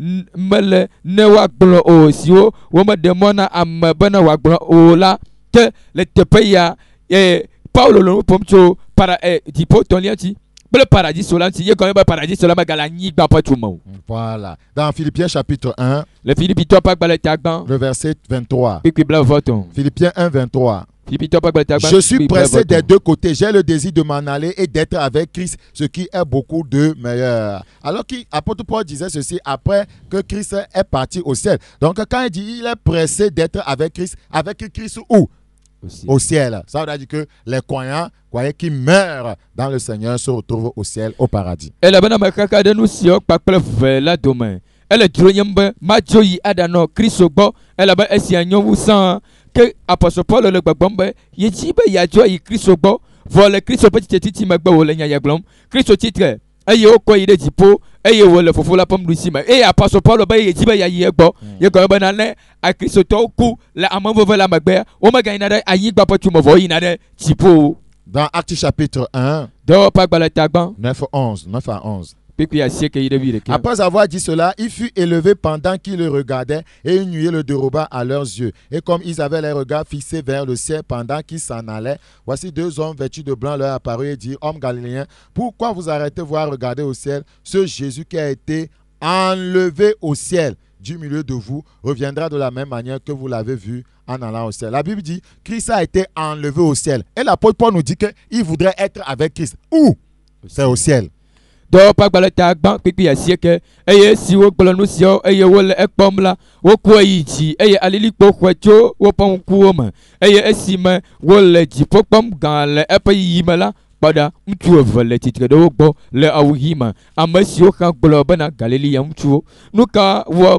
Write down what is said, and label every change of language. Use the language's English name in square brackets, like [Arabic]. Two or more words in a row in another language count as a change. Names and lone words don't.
[Ewe] ne woagblɔ o siwo womeɖe mɔ na ame bena woagblɔ o la ke le teƒe ya Paulo le nu ƒom tso dziƒo tɔ̃lia ŋuti kple paradiso la ŋuti ye gɔme be paradiso la megale anyigba ƒe tume o. [French] Voilà. Dans Philippiens chapitre 1, [Ewe] le Filipitɔ ƒe agbalẽ ta gbã [French] le verset 23. [Ewe] kpekpe blaevɔtɔ̃. [French] Philippiens 1, 23. [Ewe] Filipitɔ ƒe agbalẽ ta gbã [French] Je suis pressé des deux côtés. J'ai le désir de m'en aller et d'être avec Christ, ce qui est beaucoup de meilleur. Alors qu'apôtre Paul disait ceci après que Christ est parti au ciel. Donc quand il dit il est pressé d'être avec Christ où? Au ciel. Ça veut dire que les croyants qui meurent dans le Seigneur se retrouvent au ciel, au paradis. [Ewe] elabena mekaka ɖe nu siwo kpakple ve la dome ele dzro nyem be madzo yi aɖanɔ Kristo gbɔ elabe esia nyo wu sãa ke apɔstɔ Paulo le gbɔgblɔm be yedzi be yeadzo yi Kristo gbɔ vɔ le Kristo ƒe tsitsi megbe wòle nya gblɔm Kristo tsitre eye wokɔ yi ɖe dziƒo eye wòle fofo la ƒe nuɖusime eye apɔstɔ Paulo be yedzi be yeayi egbɔ ye gɔme bena ne akristotɔwo ku le ameveve la megbea womegayina ɖe anyigba ƒe tume vɔ woyina ɖe dziƒo. [French] Dans Actes chapitre 1, [Ewe] dɔwɔƒe agbalẽ ta gbã [French] 9 à 11. Après avoir dit cela, il fut élevé pendant qu'ils le regardaient et une nuée le déroba à leurs yeux. Et comme ils avaient les regards fixés vers le ciel pendant qu'ils s'en allaient, voici deux hommes vêtus de blanc leur apparurent et dirent: Hommes galiléens, pourquoi vous arrêtez-vous à regarder au ciel? Ce Jésus qui a été enlevé au ciel du milieu de vous reviendra de la même manière que vous l'avez vu en allant au ciel. La Bible dit Christ a été enlevé au ciel. Et l'apôtre Paul nous dit qu'il voudrait être avec Christ. Où? C'est au ciel. [Ewe] dɔ ƒe agbalẽ ta gbã kpekpe asieke eye si wogblɔ nu siawo eye wole ekpɔm la wokɔe yi dzi eye alilikpo xɔe tso woƒe ŋkuwo me eye esime wole dziƒo kpɔm gã le eƒe yiyi me la kpaɖa ŋutsu eve le tsitre ɖe wo gbɔ le awu ɣi me ame siwo hã gblɔ bena Galilea ŋutsuwo nu ka wɔ